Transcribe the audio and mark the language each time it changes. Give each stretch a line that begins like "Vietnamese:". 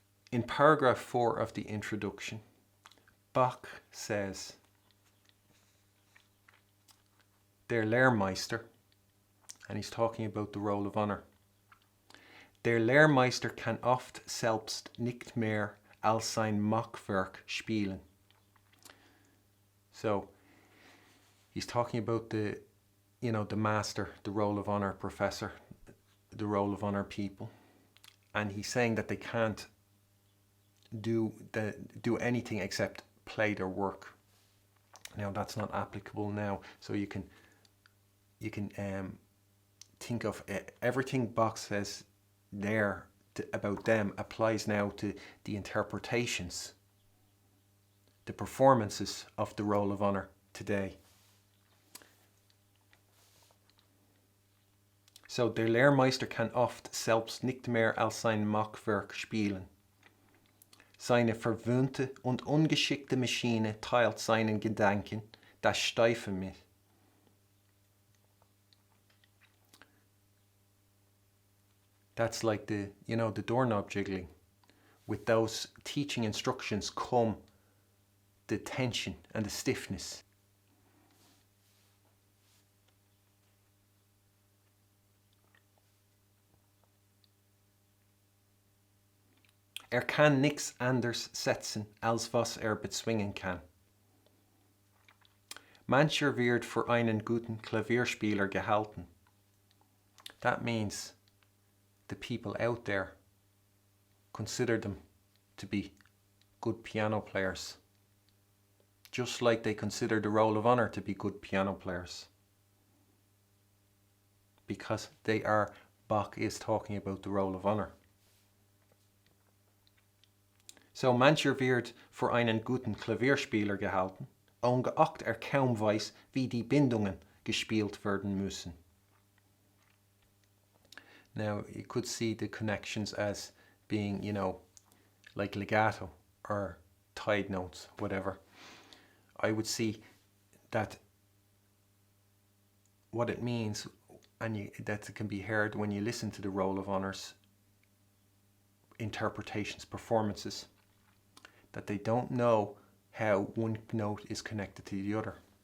English: In paragraph 4 of the introduction, Bach says,
German: Der Lehrmeister,
English: and he's talking about the roll of honor.
German: Der Lehrmeister kann oft selbst nicht mehr als sein Machwerk spielen.
English: So, he's talking about the master, the roll of honor professor, the roll of honor people. And he's saying that they can't do anything except play their work. Now, that's not applicable now. So you can think of everything Bach says there about them applies now to the interpretations, the performances of the roll of honor today.
German: So, der Lehrmeister kann oft selbst nicht mehr als sein Machwerk spielen. Seine verwöhnte und ungeschickte Maschine teilt seinen Gedanken das Steife mit.
English: That's like the doorknob jiggling. With those teaching instructions come the tension and the stiffness.
German: Kann nichts anders setzen, als was bezwingen kann. Mancher wird für einen guten Klavierspieler gehalten.
English: That means the people out there consider them to be good piano players, just like they consider the roll of honor to be good piano players, because Bach is talking about the roll of honor.
German: So mancher wird für einen guten Klavierspieler gehalten, ungeachtet kaum weiß, wie die Bindungen gespielt werden müssen.
English: Now, you could see the connections as being, like legato or tied notes, whatever. I would see that what it means, and that it can be heard when you listen to the roll of honors interpretations, performances, that they don't know how one note is connected to the other.